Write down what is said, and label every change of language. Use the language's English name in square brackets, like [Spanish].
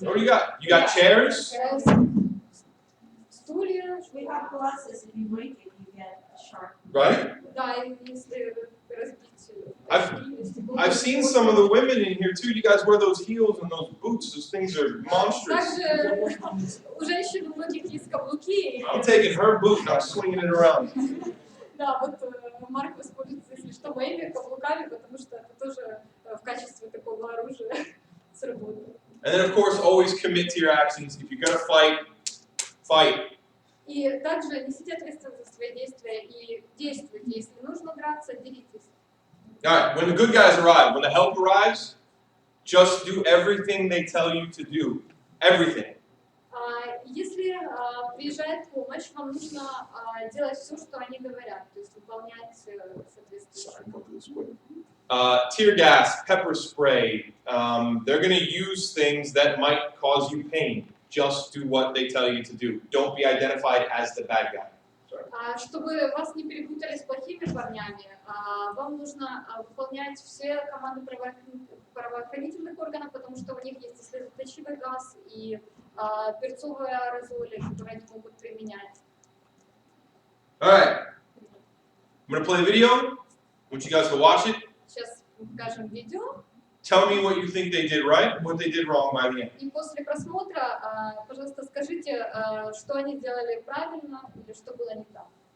[English] What do you got? You got chairs? [Russian] Стулья. [English] We have glasses, if you break it, you get a sharp. Right? [Russian] Да, и если разбить [English] I've seen some of the women in here too. You guys wear those heels and those boots. Those things are monstrous. [Russian] Также у женщин у многих есть каблуки. [English] I'm taking her boot and I'm swinging it around. [Russian] Да, вот Марк воспользуется, если что, моими каблуками, потому что это тоже в качестве такого оружия сработает. [English] And then of course, always commit to your actions. If you're gonna fight, fight. [Russian] И также несите ответственность за свои действия и действуйте. Если нужно драться, деритесь. [English] All right. When the good guys arrive, when the help arrives, just do everything they tell you to do. Everything. [Russian] Если приезжает помощь, вам нужно делать все, что они говорят, то есть выполнять соответствующие. [English] Tear gas, pepper spray. They're going to use things that might cause you pain. Just do what they tell you to do. Don't be identified as the bad guy. [Russian] Чтобы вас не перепутали с плохими парнями, вам нужно выполнять все команды правоохранительных органов, потому что у них есть и слезоточивый газ, и перцовые аэрозоли, которые они могут применять. [English] All right. I'm going to play the video. I want you guys to watch it. [Russian] Сейчас покажем видео. [English] Tell me what you think they did right, what they did wrong by the end. [Russian] И после просмотра, пожалуйста, скажите, что они делали правильно или что было не так.